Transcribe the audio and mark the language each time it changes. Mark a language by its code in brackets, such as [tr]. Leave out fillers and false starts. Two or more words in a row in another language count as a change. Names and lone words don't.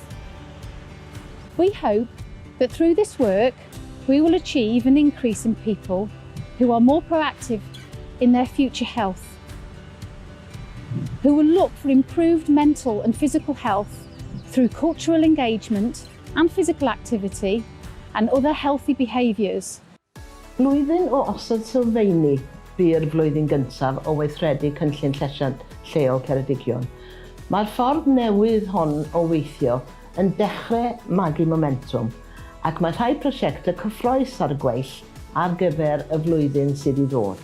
[en] We hope that through this work, we will achieve an increase in people who are more proactive in their future health, who will look for improved mental and physical health through cultural engagement and physical activity and other healthy behaviours. [cy] Blwyddyn o osod sylfaeni by'r flwyddyn gyntaf o weithredu cynllun llesiant lleol Ceredigion. Mae'r ffordd newydd hon o weithio yn dechrau magu momentum ac mae rhai prosiectau cyffroes ar y gweill ar gyfer y flwyddyn sydd i ddod.